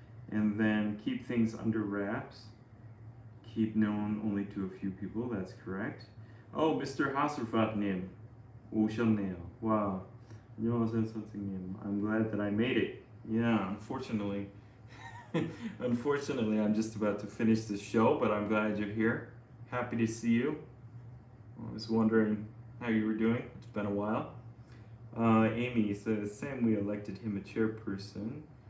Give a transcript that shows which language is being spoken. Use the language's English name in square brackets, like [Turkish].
[English] And then keep things under wraps. Keep known only to a few people. That's correct. Oh, Mr. [Korean] Hasselfat님 오셨네요. [English] Wow. 안녕하세요, 선생님. I'm glad that I made it. Yeah, unfortunately, I'm just about to finish the show, but I'm glad you're here. Happy to see you. I was wondering how you were doing. It's been a while. Amy says, Sam, we elected him a chairperson.